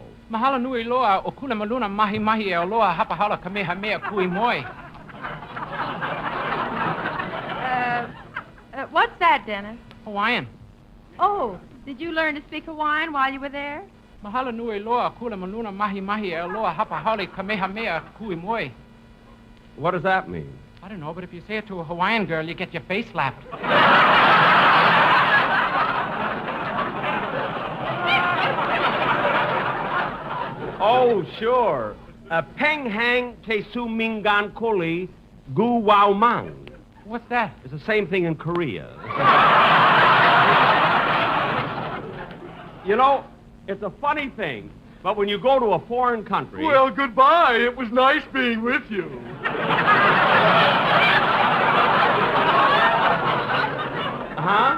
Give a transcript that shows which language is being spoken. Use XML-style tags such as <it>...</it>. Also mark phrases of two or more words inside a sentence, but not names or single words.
<haw>Mahalo nui loa o kula maluna mahi mahi e loa hapa hala kamehameha kui moi.</haw> <en>What's that, Dennis? Hawaiian. Oh, did you learn to speak Hawaiian while you were there?</en> <haw>Mahalo nui loa kula maluna mahi mahi e loa hapa hala kamehameha kui moi.</haw> <en>What does that mean? I don't know, but if you say it to a Hawaiian girl, you get your face slapped. Oh, sure. Peng hang te su mingan koli gu wao mang. What's that? It's the same thing in Korea. You know, it's a funny thing, but when you go to a foreign country... Well, goodbye. It was nice being with you. Huh?</en>